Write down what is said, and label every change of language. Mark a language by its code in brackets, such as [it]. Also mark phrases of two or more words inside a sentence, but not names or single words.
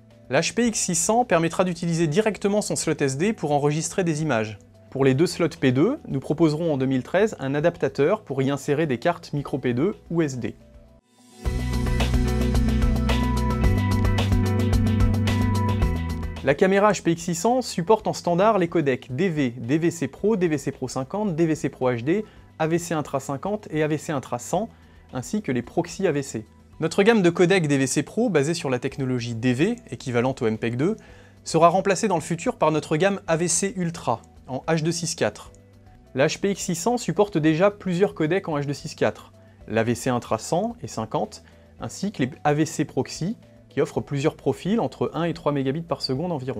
[fr] La HPX600 permettra d'utiliser directement son slot SD pour enregistrer des images. Pour les deux slots P2, nous proposerons en 2013 un adaptateur pour y insérer des cartes micro P2 ou SD. La caméra HPX600 supporte en standard les codecs DV, DVC Pro, DVC Pro 50, DVC Pro HD, AVC Intra 50 et AVC Intra 100, ainsi que les proxys AVC. Notre gamme de codecs DVC Pro, basée sur la technologie DV, équivalente au MPEG-2, sera remplacée dans le futur par notre gamme AVC Ultra, en H.264. La HPX600 supporte déjà plusieurs codecs en H.264, l'AVC Intra 100 et 50, ainsi que les AVC Proxy, qui offre plusieurs profils entre 1 et 3 Mbps par seconde environ.